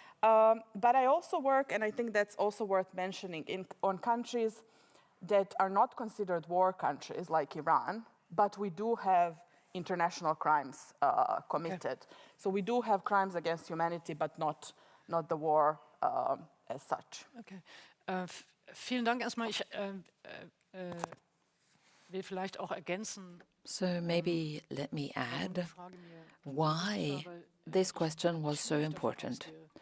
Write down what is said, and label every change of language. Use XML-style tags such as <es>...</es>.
<en>But I also work, and I think that's also worth mentioning, on countries that are not considered war countries like Iran, but we do have international crimes committed. So we do have crimes against humanity, but not the war as such.</en> <de>Okay. Vielen Dank erstmal. Ich will vielleicht auch ergänzen.</de> <en>So maybe let me add why this question was so important.</en>